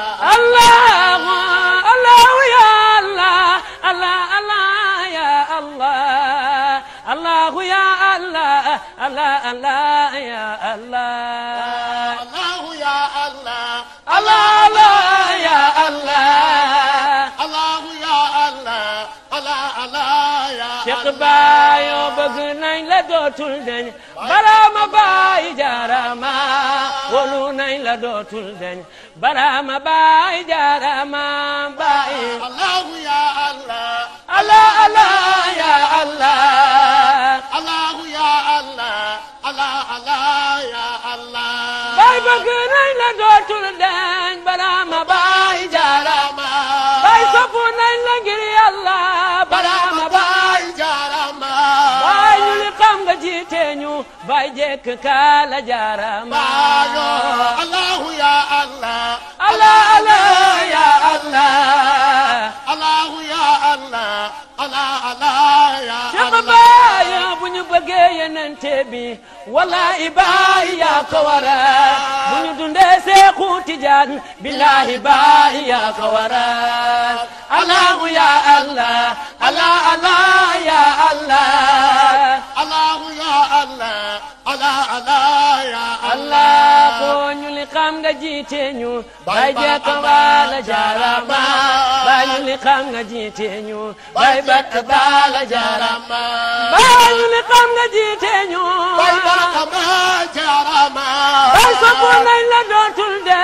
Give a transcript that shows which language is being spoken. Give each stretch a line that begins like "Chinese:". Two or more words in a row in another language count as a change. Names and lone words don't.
Arabic: الله الله يا الله الله الله يا الله الله يا الله الله الله يا الله الله يا الله الله الله يا الله الله يا الله الله الله يا
Wolof: Cheikh Bayo bëgg nañ la dootul deñ Barama Baay jaarama wolu nañ la dootul deñ Barama Baay jaarama Baay
Arabic: الله يا الله الله الله يا الله الله يا الله الله الله يا الله
Wolof: Baay bëgg nañ la dootul deñ Barama Baay jaarama Baay soppu nañ la ngir Yàlla Barama Baay jaarama Baay ñu li xam nga jiite ñu Baay jekk kaala jaarama
Arabic: الله يا الله الله الله يا الله الله يا الله الله الله يا
Wolof: Cheikh Baay bu ñu bëggee yeneen yonente bi wallahi baay yaa ko waral bu ñu dundee Seexu Tijaan billahi baay yaa ko waral
Arabic: الله يا الله الله الله يا الله الله يا الله الله الله يا
Wolof: Allah ko ñu li xam nga jiite ñu bay jekk bala jarama bay ñu li xam nga jiite ñu bay bakk bala jarama bay ñu li xam nga jiite ñu bay bakk bala jarama bay sopp nañ la dootul de